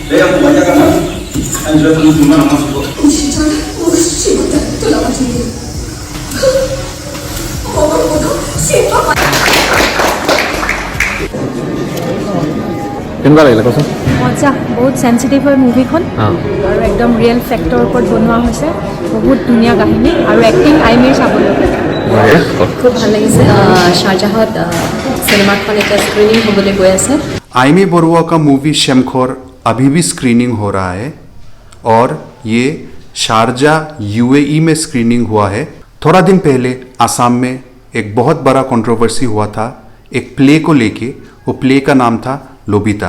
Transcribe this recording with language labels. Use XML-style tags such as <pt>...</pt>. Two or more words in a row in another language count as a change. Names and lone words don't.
<id>Dia yang kebanyakan kan, yang sudah penuh gimana masuk kok.</id> <as>কেনেকুৱা লাগিলে কচোন? মজা, বহুত চেঞ্চিটিভ হয় মুভিখন আৰু একদম</as> <en>real factor</en> <as>ওপৰত বনোৱা হৈছে। বহুত ধুনীয়া কাহিনী আৰু এক্টিং আইমিৰ চাবলৈ খুব ভাল লাগিছে। শ্বাহজাহত চিনেমাখন এতিয়া স্ক্ৰিনিং হ'বলৈ গৈ আছে।</as> <hi>आइमी बरुआ का मूवी शेमखोर अभी भी स्क्रीनिंग हो रहा है और ये शारजा यूएई में स्क्रीनिंग हुआ है। थोड़ा दिन पहले आसाम में एक बहुत बड़ा कंट्रोवर्सी हुआ था एक प्ले को लेके। वो प्ले का नाम था लोबिता।</hi>